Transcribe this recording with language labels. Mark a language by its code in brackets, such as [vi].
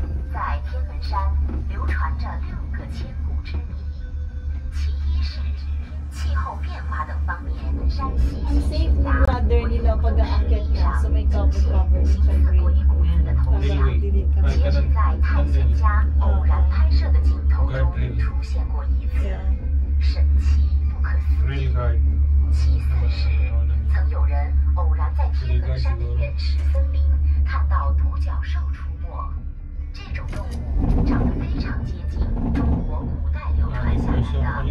[zh] 在天门山流传着6个千古之谜，其一是气候变化等方面，山系 [tl] Ang safe ng ladder nila pag aakyat ka. So may cover siya green. [zh] 国与古寺的铜像，也只在探险家偶然拍摄的镜头中出现过一次， [en] Yeah. [zh] 神奇不可思议。 [en] Real guard. [zh] 其次是曾有人偶然在天门山的原始森林看到独角兽出没，这种动物长得非常接近中国古代流传下来的